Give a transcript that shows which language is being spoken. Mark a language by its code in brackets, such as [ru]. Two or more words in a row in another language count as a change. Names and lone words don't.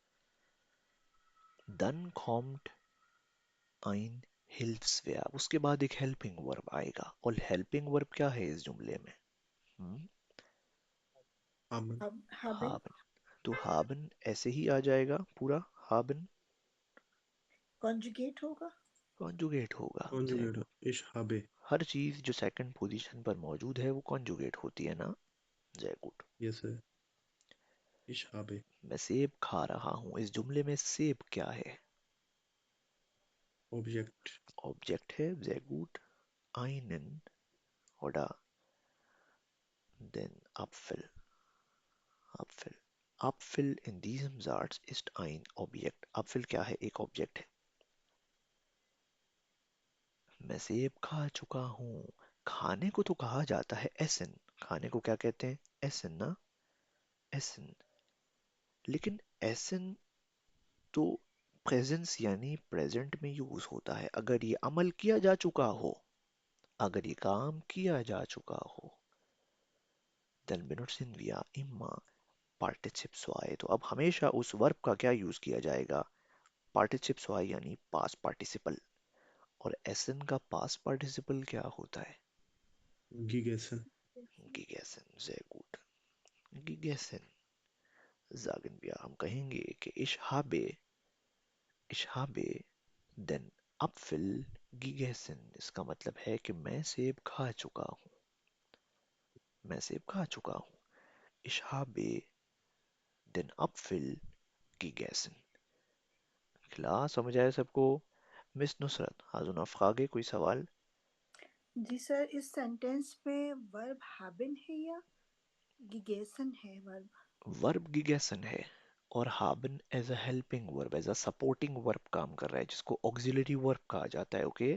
[de] Dann kommt ein Hilfsverb, [hi] उसके बाद एक [en] helping verb [hi] आएगा। और [en] helping verb [hi] क्या है इस जुमले में? [de] haben, haben [hi] haben। तो haben ऐसे ही आ जाएगा पूरा, haben conjugate होगा। कॉन्जुगेट होगा। [en] conjugate, [de] ich habe, [hi] हर चीज जो [en] second position [hi] पर मौजूद है वो कॉन्जुगेट होती है ना। [de] sehr gut. [en] yes sir, [de] ich habe, [hi] मैं सेब खा रहा हूँ, इस जुमले में सेब क्या है? [de] Objekt, [hi] ऑब्जेक्ट है। [de] sehr gut. einen oder den Apfel. Apfel. Apfel in diesem Satz ist ein Objekt. [hi] Apfel क्या है? एक ऑब्जेक्ट है। मैं सेब खा चुका हूँ। खाने को तो कहा जाता है एसन, खाने को क्या कहते हैं? एसन ना, एसन। लेकिन एसन तो प्रेजेंस यानी प्रेजेंट में यूज होता है। अगर ये अमल किया जा चुका हो, अगर ये काम किया जा चुका हो, [de] then benutzen wir immer Partizip 2। [hi] तो अब हमेशा उस वर्ब का क्या यूज किया जाएगा? पार्टिसिप 2 यानी [en] past participle. [hi] और एसन का पास्ट पार्टिसिपल क्या होता है? [de] gegessen, gegessen। sehr gut। gegessen sagen wir, [hi] हम कहेंगे कि [de] ich habe den Apfel gegessen। [hi] इसका मतलब है कि मैं सेब खा चुका हूँ, मैं सेब खा चुका हूँ। [de] ich habe den Apfel gegessen। klar, [hi] समझ आया सबको? मिस नुसरत, [de] haben Sie Fragen, [hi] कोई सवाल? जी सर, इस सेंटेंस में वर्ब haben है या gegessen है वर्ब? वर्ब gegessen है और haben [en] as a helping verb, as a supporting verb [hi] काम कर रहा है, जिसको [en] auxiliary verb [hi] कहा जाता है, ओके।